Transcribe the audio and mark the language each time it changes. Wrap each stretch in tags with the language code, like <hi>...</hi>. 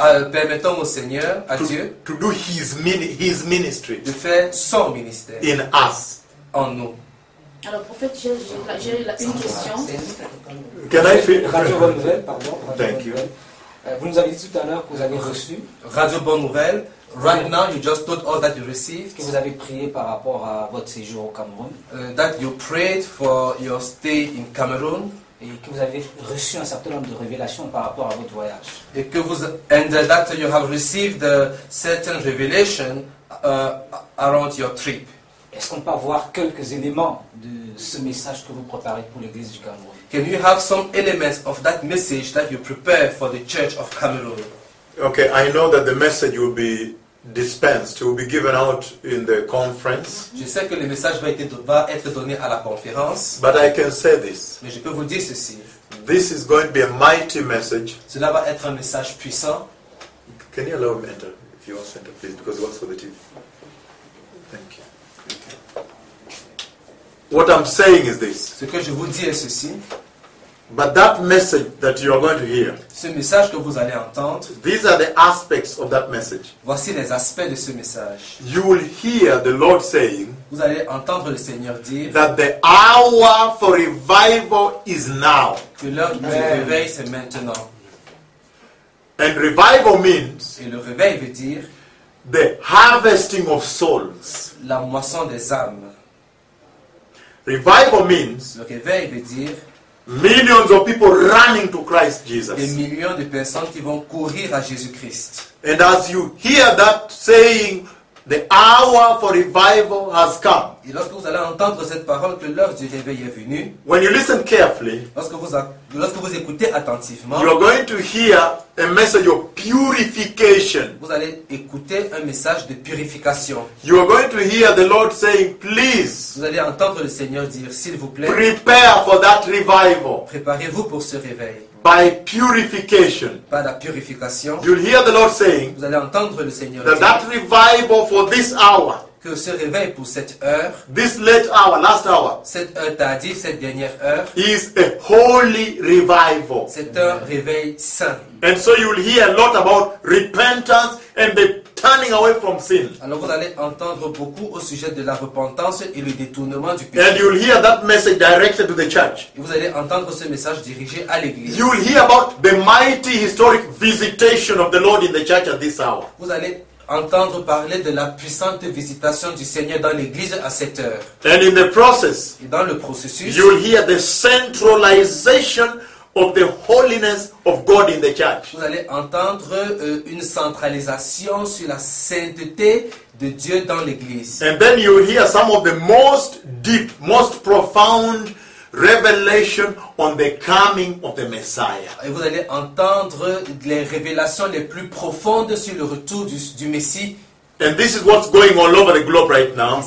<fr>Permettons au Seigneur, à Dieu,</fr> <en>to do his ministry,</en> <fr>de faire son ministère</fr> <en>in us,</en> <fr>en nous. Alors, prophète, j'ai une question.</fr> <en>Can I fit?</en> <fr>Radio Bonne Nouvelle, pardon. Radio</fr> <en>thank you.</en> <fr>Vous nous avez dit tout à l'heure que vous avez reçu.</fr> <en>Radio Bonne Nouvelle, right now you just told us that you received.</en> <fr>Que vous avez prié par rapport à votre séjour au Cameroun.</fr> <en>That you prayed for your stay in Cameroon.</en> <fr>Et que vous avez reçu un certain nombre de révélations par rapport à votre voyage. Et que vous,</fr> <en>and that you have received certain revelations around your trip.</en> <fr>Est-ce qu'on peut voir quelques éléments de ce message que vous préparez pour l'Église du Cameroun?</fr> <en>Can you have some elements of that message that you prepare for the Church of Cameroon? Okay, I know that the message will be dispensed, will be given out in the conference.</en> <fr>Je sais que le message va être donné à la conférence.</fr> <en>But I can say this.</en> <fr>Mais je peux vous dire ceci.</fr> <en>This is going to be a mighty message.</en> <fr>Cela va être un message puissant.</fr> <en>Can you allow me to enter, if you want to enter, please, because it works for the TV. Thank you. What I'm saying is this.</en> <fr>Ce que je vous dis est ceci.</fr> <en>But that message that you are going to hear.</en> <fr>Ce message que vous allez entendre.</fr> <en>These are the aspects of that message.</en> <fr>Voici les aspects de ce message.</fr> <en>You will hear the Lord saying.</en> <fr>Vous allez entendre le Seigneur dire.</fr> <en>That the hour for revival is now.</en> <fr>Que l'heure du réveil c'est maintenant.</fr> <en>And revival means.</en> <fr>Et le réveil veut dire.</fr> <en>The harvesting of souls.</en> <fr>La moisson des âmes.</fr> <en>Revival means.</en> <fr>Le réveil veut dire.</fr> <en>Millions of people running to Christ Jesus.</en> <fr>Des millions de personnes qui vont courir à Jésus-Christ.</fr> <en>And as you hear that saying, the hour for revival has come.</en> <fr>Et lorsque vous allez entendre cette parole que l'heure du réveil est venue.</fr> <en>When you listen carefully.</en> <fr>Lorsque vous écoutez attentivement.</fr> <en>You are going to hear a message of purification.</en> <fr>Vous allez écouter un message de purification.</fr> <en>You are going to hear the Lord saying, please.</en> <fr>Vous allez entendre le Seigneur dire, s'il vous plaît.</fr> <en>Prepare for that revival.</en> <fr>Préparez-vous pour ce réveil.</fr> <en>By purification.</en> <fr>Par la purification.</fr> <en>You'll hear the Lord saying.</en> <fr>Vous allez entendre le Seigneur</fr> <en>that</en> <fr>dire.</fr> <en>That revival for this hour.</en> <fr>Que ce réveil pour cette heure.</fr> <en>This late hour, last hour.</en> <fr>Cette heure tardive, cette dernière heure.</fr> <en>Is a holy revival.</en> <fr>C'est un réveil saint.</fr> <en>And so you'll hear a lot about repentance and the turning away from sin.</en> <fr>Alors vous allez entendre beaucoup au sujet de la repentance et le détournement du</fr> <en>péché. And you'll hear that message directed to the church.</en> <fr>Et vous allez entendre ce message dirigé à l'église.</fr> <en>You'll hear about the mighty historic visitation of the Lord in the church at this hour.</en> <fr>Vous allez entendre parler de la puissante visitation du Seigneur dans l'église à cette heure.</fr> <en>And in the process.</en> <fr>Et dans le processus.</fr> <en>You'll hear the centralization of the holiness of God in the church.</en> <fr>Vous allez entendre une centralisation sur la sainteté de Dieu dans l'église.</fr> <en>And then you hear some of the most deep, most profound revelation on the coming of the Messiah.</en> <fr>Et vous allez entendre les révélations les plus profondes sur le retour du Messie.</fr> <en>And this is what's going all over the globe right now.</en>